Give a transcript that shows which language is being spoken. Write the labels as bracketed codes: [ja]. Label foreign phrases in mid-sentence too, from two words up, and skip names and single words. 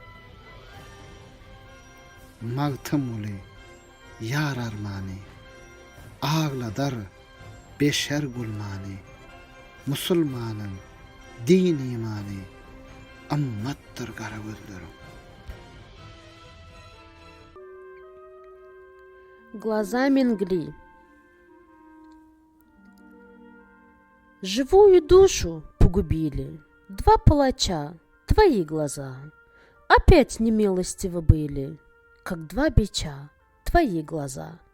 [tk] Magtymly, yar armany, ağladar beşer gulmany, musulmanyň din imany, ammatdyr kara gözlerim. [ru] Глаза Менгли. Живую душу погубили два палача, твои глаза. Опять немилостивы были, как два бича, твои глаза.